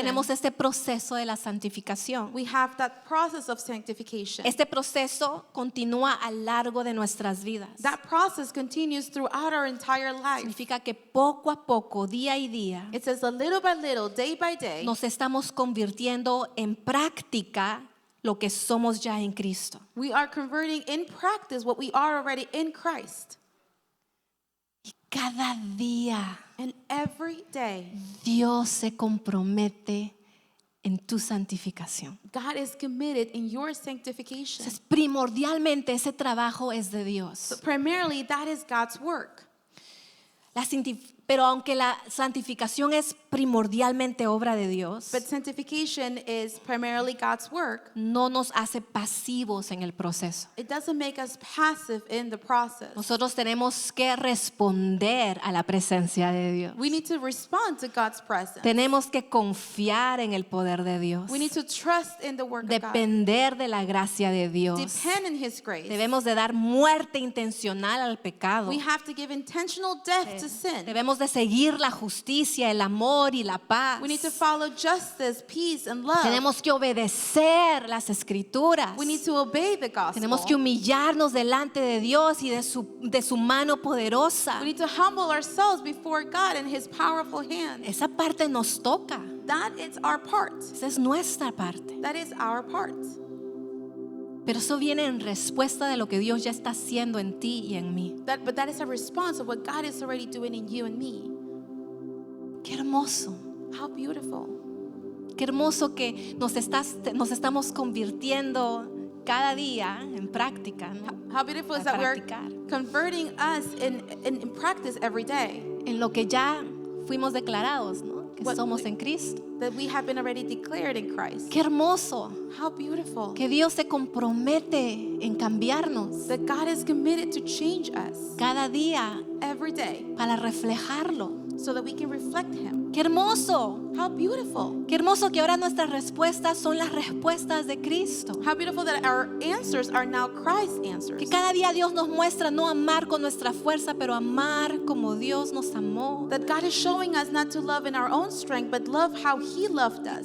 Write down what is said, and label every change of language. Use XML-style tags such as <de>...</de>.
<es>tenemos este proceso de la santificación.</es> <en>we have that process of sanctification.</en> <es>Este proceso continúa a lo largo de nuestras vidas.</es> <en>That process continues throughout our entire life.</en> <es>Significa que poco a poco, día y día,</es> <en>It says that little by little, day by day,</en> <es>nos estamos convirtiendo en práctica lo que somos ya en Cristo.</es> <en>we are converting in practice what we are already in Christ.</en> <es>Y cada día</es> <en>And every day,</en> <es>Dios se compromete en tu santificación.</es> <en>God is committed in your sanctification.</en> <es>Entonces, primordialmente ese trabajo es de Dios.</es> <en>So primarily, that is God's work.</en> <es>Pero aunque la santificación es primordialmente obra de Dios,</es> <en>But sanctification is primarily God's work.</en> <es>no nos hace pasivos en el proceso.</es> <en>It doesn't make us passive in the process.</en> <es>Nosotros tenemos que responder a la presencia de Dios.</es> <en>We need to respond to God's presence.</en> <es>Tenemos que confiar en el poder de Dios.</es> <en>We need to trust in the work of God.</en> <es>Depender de la gracia de Dios.</es> <en>Depend on His grace.</en> <es>Debemos de dar muerte intencional al pecado.</es> <en>We have to give intentional death to sin.</en> <es>Debemos de seguir la justicia, el amor y la paz.</es> <en>We need to follow justice, peace, and love.</en> <es>Tenemos que obedecer las escrituras.</es> <en>We need to obey the gospel.</en> <es>Tenemos que humillarnos delante de Dios y de su mano poderosa.</es> <en>We need to humble ourselves before God and His powerful hand.</en> <es>Esa parte nos toca.</es> <en>That is our part.</en> <es>Esa es nuestra parte.</es> <en>That is our part.</en> <es>Pero eso viene en respuesta de lo que Dios ya está haciendo en ti y en mí.</es> <en>But that is a response of what God is already doing in you and me.</en> <es>Qué hermoso.</es> <en>How beautiful.</en> <es>Qué hermoso que nos estamos convirtiendo cada día en práctica, ¿no?</es> <en>How beautiful is</en> <es>A</es> <en>that we're</en> <es>practicar.</es> <en>converting us in practice every day.</en> <es>En lo que ya fuimos declarados, ¿no? Que</es> <en>What</en> <es>somos</es> <en>we-</en> <es>en Cristo.</es> <en>That we have been already declared in Christ.</en> <es>Qué hermoso</es> <en>How beautiful.</en> <es>que Dios se compromete en cambiarnos</es> <en>That God is committed to change us</en> <es>cada día</es> <en>every day</en> <es>para reflejarlo.</es> <en>so that we can reflect Him.</en> <es>Qué hermoso.</es> <en>How beautiful.</en> <es>Qué hermoso que ahora nuestras respuestas son las respuestas de Cristo.</es> <en>How beautiful that our answers are now Christ's answers.</en> <es>Que cada día Dios nos muestra no amar con nuestra fuerza, pero amar como Dios nos amó.</es> <en>That God is showing us not to love in our own strength, but love how He loved us.</en>